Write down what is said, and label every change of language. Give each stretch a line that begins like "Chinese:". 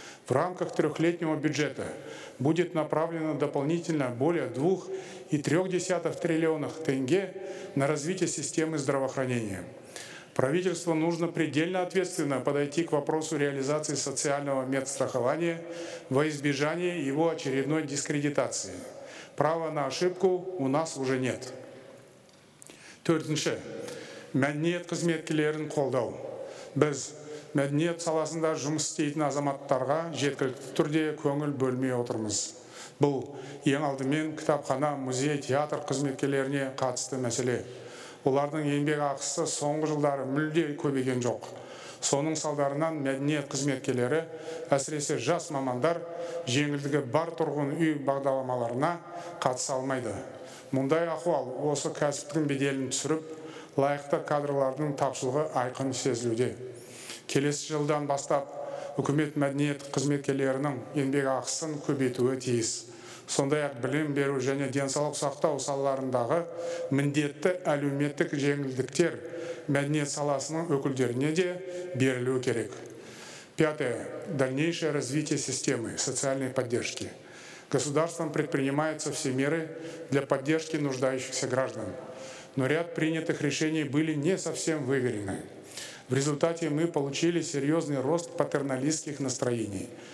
Russian: В рамках 3-летнего бюджета будет направлено дополнительно более 2,3 триллионов тенге на развитие системы здравоохранения. Правительству нужно предельно ответственно подойти к вопросу реализации социального медстрахования во избежание его очередной дискредитации. Права на ошибку у нас уже нет.
Kazakh: Төртінші. Мәдениет қызметкерлерін қолдау. Біз мәдениет саласында жұмыс істейтін азаматтарға жеткілікті түрде көңіл бөлмей отырмыз. Бұл ең алдымен кітапхана, музей, театр қызметкерлеріне қатысты мәселе. Олардың еңбек ақысы соңғы жылдары мүлде көбейген жоқ. Соның салдарынан мәдениет қызметкерлері, әсіресе жас мамандар, жеңілдігі бар тұрғын үй бағдарламаларына қатыса алмайды. Мұндай ахуал осы кәсіптің беделін түсіріп, лайықты кадрлардың тапшылығы айқын сезілуде. Келесі жылдан бастап үкімет мәдениет қызметкерлерінің еңбек ақысын көбейтуі тиіс. сондай-ақ білім беру және денсаулық сақтау салаларындағы міндетті әлеуметтік жеңілдіктер мәдениет саласының өкілдеріне де берілуі керек.
Russian: Пятое. Дальнейшее развитие системы социальной поддержки. Государством предпринимаются все меры для поддержки нуждающихся граждан, но ряд принятых решений были не совсем выверены. В результате мы получили серьезный рост патерналистских настроений.